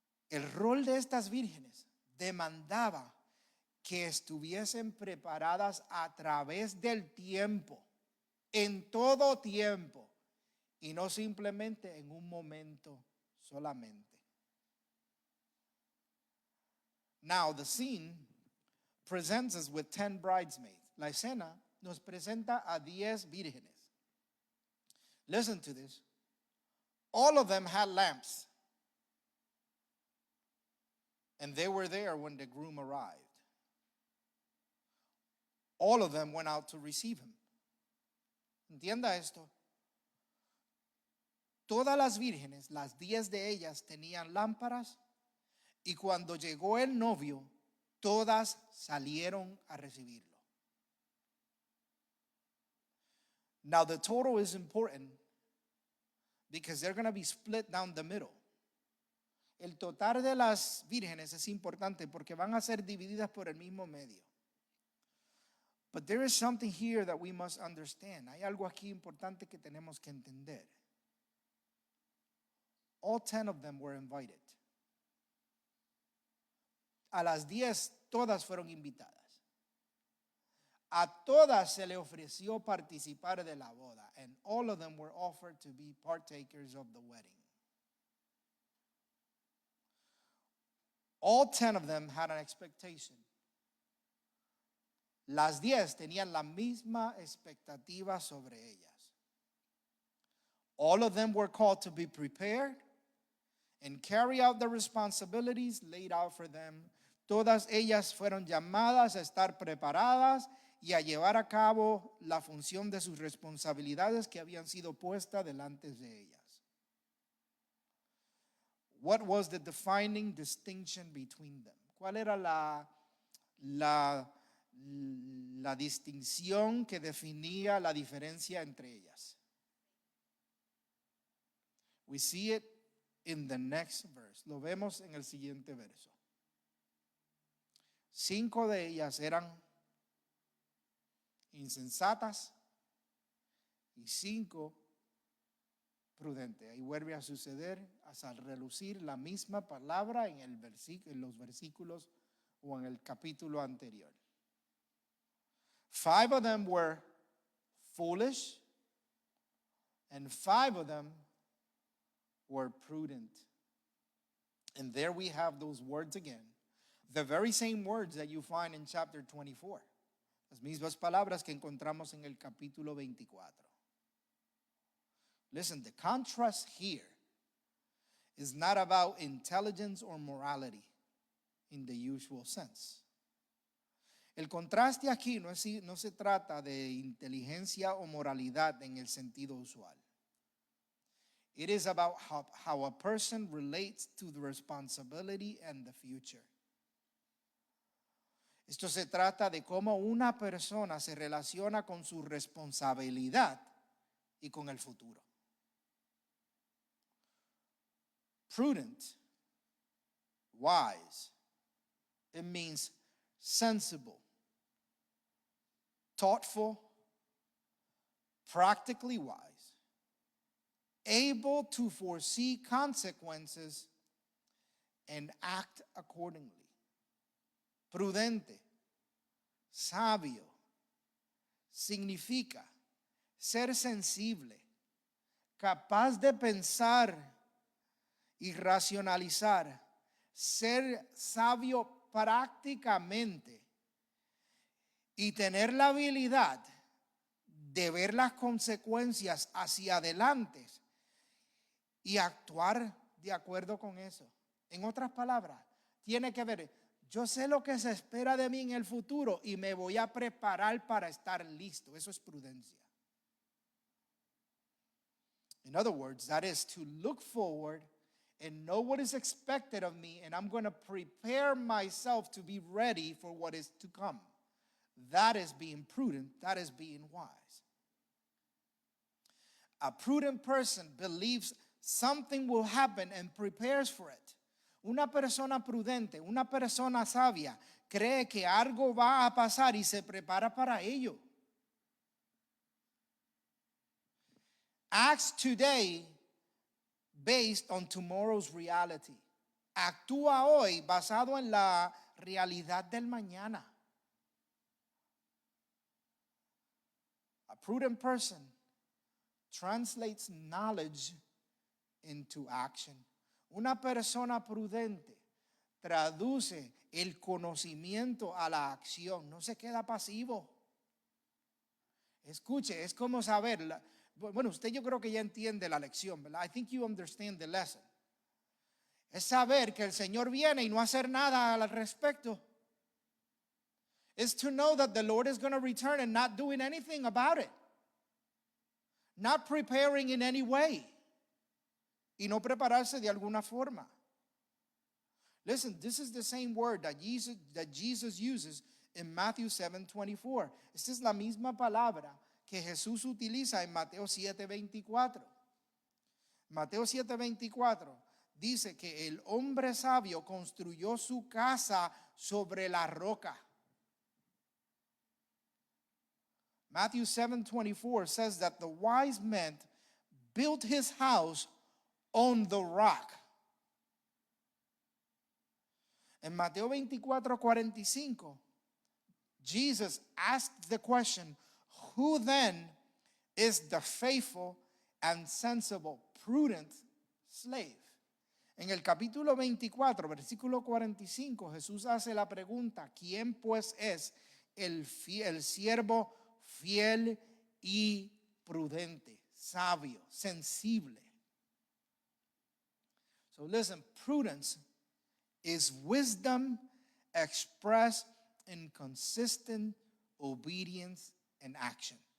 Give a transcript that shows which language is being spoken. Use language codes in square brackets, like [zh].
[es] El rol de estas vírgenes demandaba que estuviesen preparadas a través del tiempo, en todo tiempo, y no simplemente en un momento solamente. [en] Now the scene presents us with 10 bridesmaids. [es] La escena nos presenta a 10 vírgenes. [en] Listen to this. All of them had lamps, and they were there when the groom arrived. All of them went out to receive him. [es] Entienda esto. Todas las vírgenes, las 10 de ellas, tenían lámparas, y cuando llegó el novio, todas salieron a recibirlo. [en] Now the total is important because they're going to be split down the middle. [es] El total de las vírgenes es importante porque van a ser divididas por el mismo medio. [en] But there is something here that we must understand. [es] Hay algo aquí importante que tenemos que entender. [en] All 10 of them were invited. [es] A las 10 todas fueron invitadas. A todas se le ofreció participar de la boda, [en] and all of them were offered to be partakers of the wedding. All 10 of them had an expectation. [es] Las 10 tenían la misma expectativa sobre ellas. [en] All of them were called to be prepared and carry out the responsibilities laid out for them. [es] Todas ellas fueron llamadas a estar preparadas y a llevar a cabo la función de sus responsabilidades que habían sido puestas delante de ellas. [en] What was the defining distinction between them? [es] ¿Cuál era la distinción que definía la diferencia entre ellas? [en] We see it in the next verse. [es] Lo vemos en el siguiente verso. 5 de ellas eran insensatas y 5 prudentes. Ahí vuelve a suceder, a relucir la misma palabra en los versículos o en el capítulo anterior. [en] 5 of them were foolish and 5 of them were prudent. And there we have those words again. The very same words that you find in chapter 24. [es] Las mismas palabras que encontramos en el capítulo 24. [en] Listen, the contrast here is not about intelligence or morality in the usual sense. [es] El contraste aquí no se trata de inteligencia o moralidad en el sentido usual. [en] It is about how a person relates to the responsibility and the future. [es] Esto se trata de cómo una persona se relaciona con su responsabilidad y con el futuro. [en] Prudent, wise, it means sensible, thoughtful, practically wise, able to foresee consequences and act accordingly. [es] Prudente, sabio, significa ser sensible, capaz de pensar y racionalizar, ser sabio prácticamente y tener la habilidad de ver las consecuencias hacia adelante y actuar de acuerdo con eso. En otras palabras, tiene que ver, yo sé lo que se espera de mí en el futuro y me voy a preparar para estar listo. Eso es prudencia. [en] In other words, that is to look forward and know what is expected of me, and I'm going to prepare myself to be ready for what is to come. That is being prudent. That is being wise. A prudent person believes something will happen and prepares for it. [es] Una persona prudente, una persona sabia, cree que algo va a pasar y se prepara para ello. [en] Acts today based on tomorrow's reality. [es] Actúa hoy basado en la realidad del mañana. [en] A prudent person translates knowledge into action. [es] Una persona prudente traduce el conocimiento a la acción. No se queda pasivo. Escuche, es como saber. Bueno, usted yo creo que ya entiende la lección, ¿verdad? [en] I think you understand the lesson. [es] Es saber que el Señor viene y no hacer nada al respecto. [en] It's to know that the Lord is going to return and not doing anything about it. Not preparing in any way. [es] Y no prepararse de alguna forma. [en] Listen, this is the same word that Jesus uses in Matthew 7:24. [es] Esta es la misma palabra que Jesús utiliza en Mateo 7:24. Mateo 7:24 dice que el hombre sabio construyó su casa sobre la roca. [en] Matthew 7:24 says that the wise man built his house on the rock. En Mateo 24:45, Jesus asked the question, who then is the faithful and sensible, prudent slave? [es] En el capítulo 24, versículo 45, Jesús hace la pregunta, ¿quién pues es el siervo fiel y prudente, sabio, sensible? [en] So listen, prudence is wisdom expressed in consistent obedience and action.